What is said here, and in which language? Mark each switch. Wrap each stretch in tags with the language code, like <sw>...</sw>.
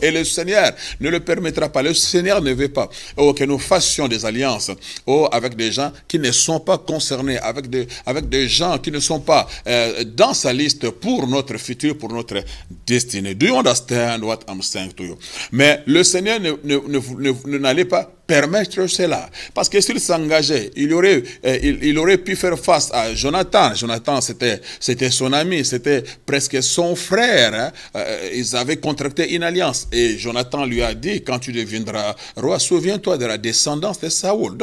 <fr>Et le Seigneur ne le permettra pas. Le Seigneur ne veut pas que nous fassions des alliances avec des gens qui ne sont pas concernés, avec des gens qui ne sont pas dans sa liste pour notre futur, pour notre destinée.</fr> <en>Do you understand what I'm saying to you?</en> <fr>Mais le Seigneur n'allait pas permettre cela. Parce que s'il s'engageait, il aurait pu faire face à Jonathan. Jonathan, c'était son ami, c'était presque son frère. Hein. Ils avaient contracté une alliance. Et Jonathan lui a dit, quand tu deviendras roi, souviens-toi de la descendance de Saoul.</fr>